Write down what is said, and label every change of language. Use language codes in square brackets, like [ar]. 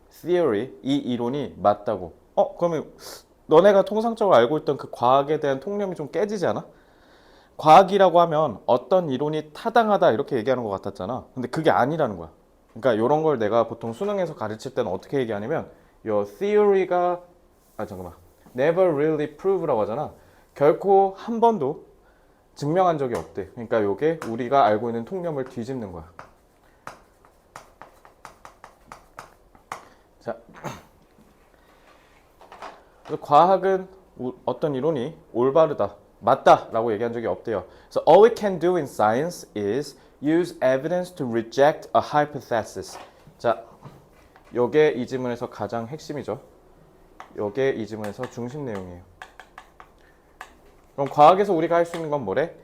[ko] theory, 이 이론이 맞다고. 그러면 너네가 통상적으로 알고 있던 그 과학에 대한 통념이 좀 깨지지 않아? 과학이라고 하면 어떤 이론이 타당하다 이렇게 얘기하는 것 같았잖아. 근데 그게 아니라는 거야. 그러니까 이런 걸 내가 보통 수능에서 가르칠 때는 어떻게 얘기하냐면 요 theory가 잠깐만. [en] never really prove [ko] 라고 하잖아. 결코 한 번도 증명한 적이 없대. 그러니까 요게 우리가 알고 있는 통념을 뒤집는 거야. 자, 과학은 어떤 이론이 올바르다, 맞다라고 얘기한 적이 없대요. [en] So all we can do in science is use evidence to reject a hypothesis. [ko] 자, 요게 이 지문에서 가장 핵심이죠. 요게 이 지문에서 중심 내용이에요. 그럼 과학에서 우리가 할 수 있는 건 뭐래?